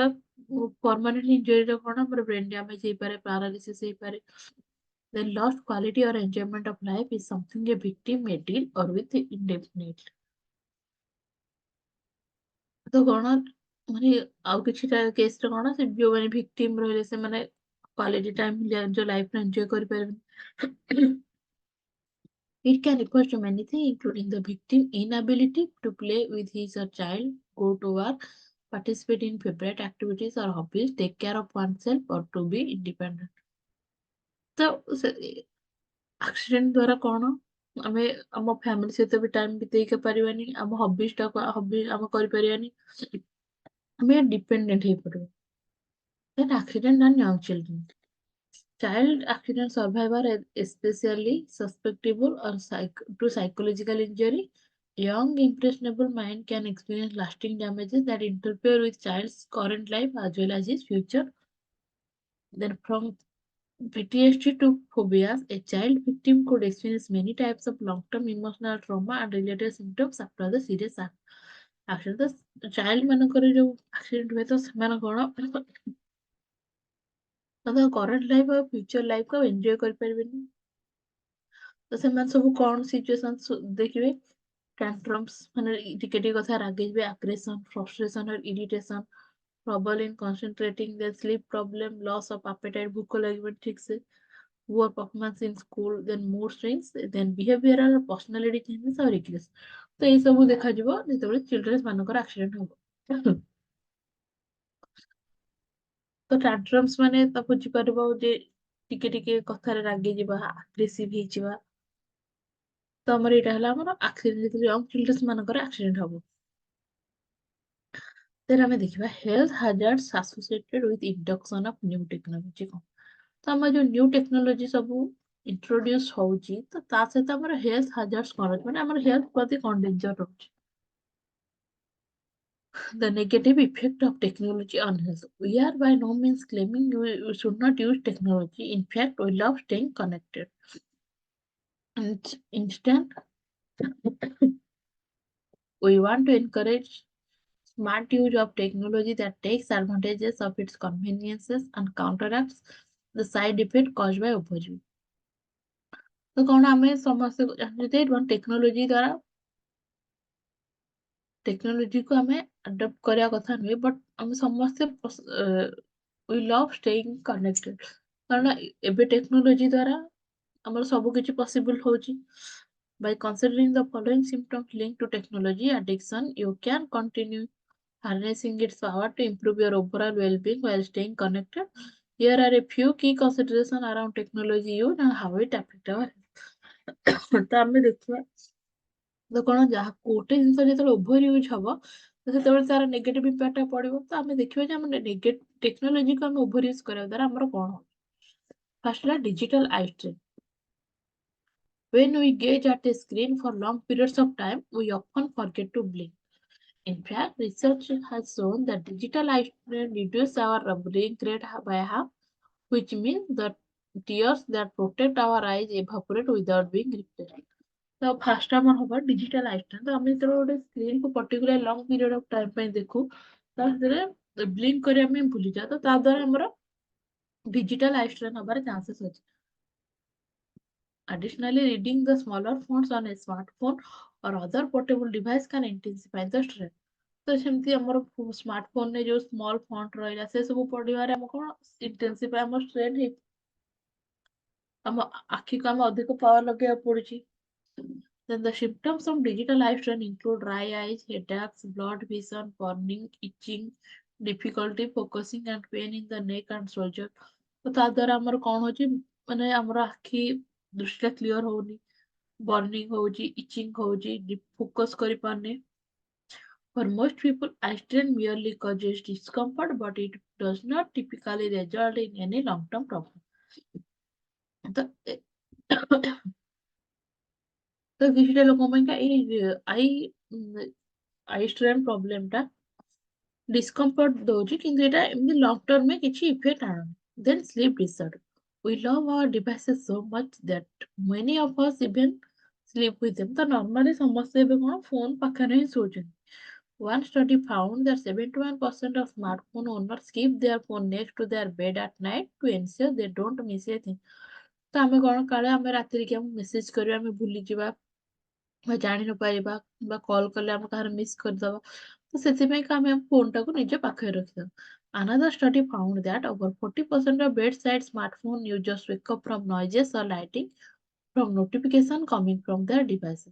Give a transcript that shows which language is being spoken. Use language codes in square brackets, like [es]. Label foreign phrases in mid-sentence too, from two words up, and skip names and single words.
[or] ତ [en] permanent injuryre [or] କଣ ଆମର [en] brain damage [or] ହେଇପାରେ, ପାରାଲିସିସ୍ ହେଇପାରେ। [en] The lost quality or enjoyment of life is something a victim may deal or with indefinitely। [or] ତ କଣ ମାନେ ଆଉ କିଛିଟା କେସରେ କଣ ସେ ଯୋଉମାନେ ଭିକ୍ଟିମ ରହିଲେ ସେମାନେ [en] quality time [or] ନିଜ ଲାଇଫରେ ଏନ୍ଜୟ କରିପାରିବେନି। [en] It can refer to many things, including the victim inability to play with his or child, go to work, participate in favorite activities or hobbies, take care of oneself, or to be independent। ତ ଆକ୍ସିଡେଣ୍ଟ ଦ୍ଵାରା କଣ ଆମେ ଆମ ଫ୍ୟାମିଲି ସହିତ ବି ଟାଇମ ବିତେଇ ପାରିବାନି, ଆମ ହବି ଆମେ କରିପାରିବାନି, ଆମେ ଡିପେଣ୍ଡେଣ୍ଟ ହେଇପଡିବ। Then accident and young children. Child accident survivor are especially susceptible to psychological injury. Young, impressionable mind can experience lasting damages that interfere with child's current life as well as his future. Then, from PTSD to phobias, a child victim could experience many types of long-term emotional trauma and related symptoms after the serious accident. The child [or] ମାନଙ୍କର ଯୋଉ accident ହୁଏ ତ ସେମାନେ କଣ ତାଙ୍କ [en] current life [or] ଆଉ [en] future life [or] ଆଉ ଏନ୍ଜୟ କରିପାରିବେନି। ତ ସେମାନେ ସବୁ କଣ ସିଚୁଏସନ ଦେଖିବେ, tantrums ମାନେ ଟିକେ ଟିକେ କଥା ରାଗିଯିବେ, [en] aggression, frustration or irritation, trouble in concentrating, their sleep problem, loss of appetite, [or] ଭୋକ ଲାଗିବନି ଠିକ ସେ, [en] poor performance in school, then mood swings, then behavioral personality changes ଆଉ regress। [or] ତ ଏଇ ସବୁ ଦେଖାଯିବ ଯେତେବେଳେ ଚିଲଡ୍ରେନ୍ସ ମାନଙ୍କର ଆକ୍ସିଡେଣ୍ଟ ହବ। ତ tantrums ମାନେ ତ ବୁଝିପାରିବ ଯେ ଟିକେ ଟିକେ କଥାରେ ରାଗିଯିବା, ଆଗ୍ରେସିଭ ହେଇଯିବା। ତ ଆମର ଏଇଟା ହେଲା ଆମର ଆକ୍ସିଡେଣ୍ଟ, ଯେତେବେଳେ [en] young childrens [or] ମାନଙ୍କର ଆକ୍ସିଡେଣ୍ଟ ହବ। [en] then [or] ଆମେ ଦେଖିବା [en] health hazards associated with induction of new technology କଣ। [or] ତ ଆମର ଯୋଉ [en] new technology [or] ସବୁ ଇଣ୍ଟ୍ରୋଡ୍ୟୁସ ହଉଛି ତ ତା ସହିତ ଆମର [en] health hazards [or] କଣ ଅଛି, ମାନେ ଆମର ହେଲ୍ଥ ପ୍ରତି କଣ ଡେଞ୍ଜର ରହୁଛି। [en] The negative effect of technology on health. We are by no means claiming we should not use technology. In fact, we love staying connected. And instead, we want to encourage smart use of technology that takes advantages of its conveniences and counteracts the side effect caused by overuse. [or] ତ କଣ ଆମେ ସମସ୍ତେ ଜାଣିଛେ ଟେକ୍ନୋଲୋଜି ଦ୍ଵାରା ଟେକ୍ନୋଲୋଜିକୁ ଆମେ ଆଡପ୍ଟ କରିବା କଥା ନୁହେଁ, ବଟ୍ ଆମେ ସମସ୍ତେ [en] we love staying connected. [or] କାରଣ ଏବେ ଟେକ୍ନୋଲୋଜି ଦ୍ଵାରା ଆମର ସବୁ କିଛି ପସିବଲ୍ ହଉଛି। [en] By considering the following symptoms linked to technology addiction, you can continue harnessing its power to improve your overall well-being while staying connected. Here are a few key considerations around technology use and how it affects our health। [or] ତ ଆମେ ଦେଖିବା ତ କଣ ଯାହା ଗୋଟେ ଜିନିଷ ଯେତେବେଳେ [en] over use [or] ହବ ତ ସେତେବେଳେ ତାର [en] negative impact [or] ପଡିବ। ତ ଆମେ ଦେଖିବା ଯେ ଆମେ ଟେକ୍ନୋଲୋଜିକୁ ଆମେ [en] over use [or] କରିବା ଦ୍ୱାରା ଆମର କଣ ହଉଛି। [en] ଫାର୍ଷ୍ଟ ହେଲା digital eye strain. When we gaze at a screen for long periods of time, we often forget to blink. In fact, research has shown that digital eye strain reduces our brain rate by half, which means that tears that protect our eyes evaporate without being replaced. ତ ଫାଷ୍ଟ [or] ଆମର ହବ [en] digital eye strain. [or] ତ ଆମେ ଯେତେବେଳେ ଗୋଟେ ସ୍କ୍ରିନ୍ କୁ [en] particular long period of time [or] ପାଇଁ ଦେଖୁ ତ ସେଥିରେ ବ୍ଲିଙ୍କ କରିବା ପାଇଁ ଭୁଲିଯାଉ, ତ ତା ଦ୍ୱାରା ଆମର [en] digital eye strain [or] ହବାର ଚାନ୍ସେସ୍ ଅଛି। [en] Additionally, reading the smaller fonts on a smartphone or other portable device can intensify the strain। [or] ତ ସେମିତି ଆମର ସ୍ମାର୍ଟଫୋନରେ ଯୋଉ [en] small font [or] ରହିଲା ସେ ସବୁ ପଢିବାରେ ଆମ କଣ ଇଣ୍ଟେନ୍ସିଫାଇ ଆମ ଷ୍ଟ୍ରେନ୍ ହେଇ ଆମ ଆଖିକୁ ଆମେ ଅଧିକ ପାୱାର ଲଗେଇବାକୁ ପଡୁଛି। [en] Then the symptoms of digital eye strain include dry eyes, headaches, blurred vision, burning, itching, difficulty focusing and pain in the neck and shoulder। [or] ତ ତା ଦ୍ୱାରା ଆମର କଣ ହଉଛି, ମାନେ ଆମର ଆଖି ଦୃଷ୍ଟିଟା କ୍ଲିୟର ହଉନି, ବର୍ନିଂ ହଉଛି, ଇଚିଂ ହଉଛି, ଫୋକସ କରିପାରୁନି। [en] For most people, eye strain merely causes discomfort, but it does not typically result in any long-term problem। [or] ତ ତ କିଛିଟା ଲୋକଙ୍କ ପାଇଁକା ଏଇ [en] eye strain problem [or] ଟା ଡିସ୍କମ୍ଫର୍ଟ ଦଉଛି, କିନ୍ତୁ ଏଟା ଏମିତି [en] long termre [or] କିଛି ଇଫେକ୍ଟ ଆଣୁନି। [en] then sleep disorder. We love our devices so much that many of us even sleep with them। [or] ତ ନର୍ମାଲି ସମସ୍ତେ ଏବେ କଣ ଫୋନ ପାଖରେ ହିଁ ଶୋଉଛନ୍ତି। [en] One study found that 71% of smartphone owners keep their phone next to their bed at night to ensure they don't miss a thing। [or] ତ ଆମେ କଣ କାଳେ ଆମେ ରାତିରେ କି ଆମକୁ ମେସେଜ କରିବା ଆମେ ଭୁଲିଯିବା ବା ଜାଣି ନ ପାରିବା ବା କଲ୍ କଲେ ଆମେ କାହାର ମିସ୍ କରିଦବା, ତ ସେଥିପାଇଁ ଆମେ ଆମ ଫୋନଟାକୁ ନିଜ ପାଖରେ ରଖିଦବା। [en] Another study found that over 40% of bedside smartphone users wake up from noises or lighting from notification coming from their devices।